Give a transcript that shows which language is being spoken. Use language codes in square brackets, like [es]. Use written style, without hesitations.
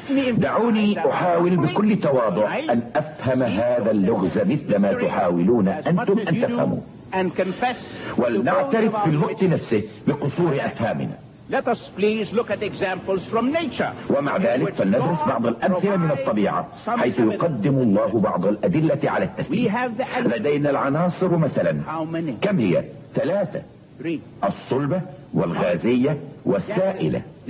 [ar] دعوني أحاول بكل تواضع أن أفهم هذا اللغز مثلما تحاولون أنتم أن تفهموا، ولنعترف في الوقت نفسه بقصور أفهامنا. [en] Let us please look at examples from nature. [ar] ومع ذلك فلندرس بعض الأمثلة من الطبيعة، حيث يقدم الله بعض الأدلة على التفسير. لدينا العناصر مثلا، كم هي؟ 3: الصلبة والغازية والسائلة.